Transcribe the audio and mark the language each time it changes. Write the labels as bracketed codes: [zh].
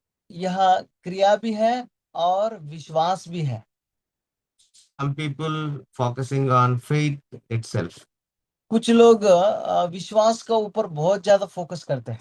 [hi] यहाँ क्रिया भी है और विश्वास भी है। [en] Some people focusing on faith itself. [hi] कुछ लोग विश्वास का ऊपर बहुत ज्यादा फोकस करते हैं,